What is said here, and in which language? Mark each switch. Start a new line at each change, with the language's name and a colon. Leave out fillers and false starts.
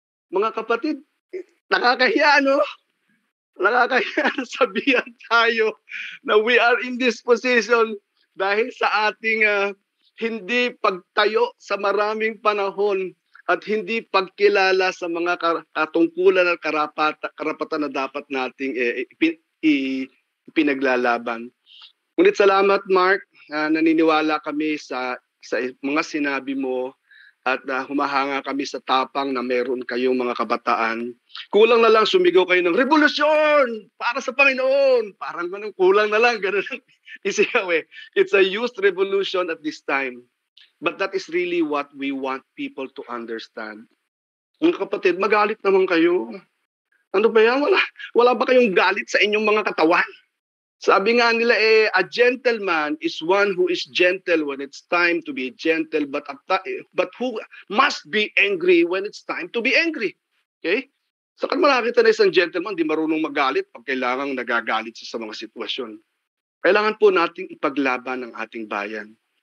Filipino: Mga kapatid, nakakahiya, no? Nakakahiya sabihan tayo na
English: we are in this position
Filipino: dahil sa ating hindi pagtayo sa maraming panahon at hindi pagkilala sa mga katungkulan at karapatan na dapat nating ipinaglalaban. Ngunit salamat, Mark. Naniniwala kami sa mga sinabi mo at humahanga kami sa tapang na meron kayong mga kabataan. Kulang na lang sumigaw kayo ng revolusyon para sa Panginoon. Parang ganun, kulang na lang. Ganun ang isigaw eh.
English: It's a youth revolution at this time. But that is really what we want people to understand.
Filipino: Mga kapatid, magalit naman kayo. Ano ba yan? Wala ba kayong galit sa inyong mga katawan? Sabi nga nila
English: a gentleman is one who is gentle when it's time to be gentle, but who must be angry when it's time to be angry. Okay?
Filipino: So kung makakita na isang gentleman, di marunong magalit pag kailangang nagagalit sa mga sitwasyon. Kailangan po nating ipaglaban ang ating bayan.